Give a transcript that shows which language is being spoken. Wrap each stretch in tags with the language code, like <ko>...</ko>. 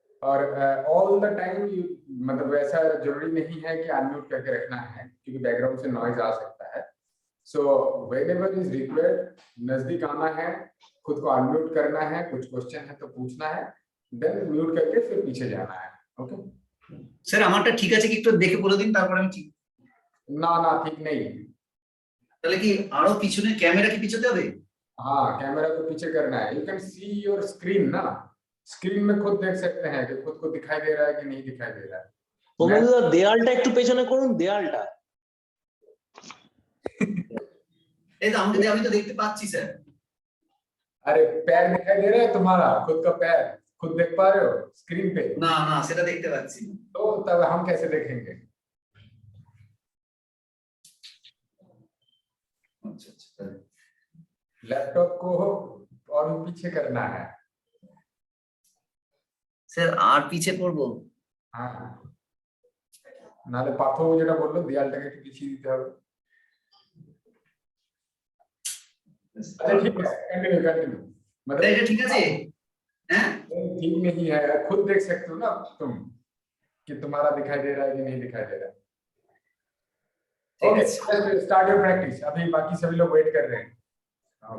<hi>और all the time मतलब वैसा जरूरी नहीं है कि अनम्यूट करके रखना है क्योंकि बैकग्राउंड से नॉइज आ सकता है।</hi> <en>so whenever is required</en> <hi>नजदीक आना है, खुद को अनम्यूट करना है, कुछ क्वेश्चन है तो पूछना है, देन म्यूट करके फिर पीछे जाना है। ओके</hi> <bn>স্যার আমারটা ঠিক আছে কি একটু দেখে বলে দিন, তারপর আমি ঠিক।</bn> <hi>ना ठीक नहीं।</hi> <bn>তাহলে কি আরো পিছনে ক্যামেরা কি পিছতে হবে?</bn> <hi>हाँ कैमरा को पीछे करना है।</hi> <en>you can see your screen ना,</en> <hi>स्क्रीन में खुद देख सकते हैं कि खुद को दिखाई दे रहा है कि नहीं दिखाई दे रहा है।</hi> <bn>প্রমোদা দেয়ালটা একটু পেছনে করুন, দেয়ালটা। এই তো আমি তো দেখতে পাচ্ছি স্যার।</bn> <hi>अरे पैर दिखाई दे रहा है तुम्हारा, खुद का पैर खुद देख पा रहे हो स्क्रीन पे?</hi> <bn>না না সেটা দেখতে পাচ্ছি না।</bn> <hi>तो तब हम कैसे देखेंगे?</hi> <bn>আচ্ছা আচ্ছা</bn> <hi>लैपटॉप को और पीछे करना है।</hi> <bn>স্যার আর পিছে করবো? हाँ নালে পাথর যেটা বললো দেয়ালটাকে একটু পিছিয়ে দিতে হবে।</bn> <hi>अच्छा ठीक है, कंटिन्यू मतलब</hi> <bn>এটা ঠিক আছে? হ্যাঁ</bn> <hi>ठीक नहीं है, खुद देख सकते हो ना तुम कि तुम्हारा दिखाई दे रहा है कि नहीं दिखाई दे रहा है। ठीक है।</hi> <en>Okay start your practice.</en> <hi>अभी बाकी सभी लोग वेट कर रहे हैं।</hi>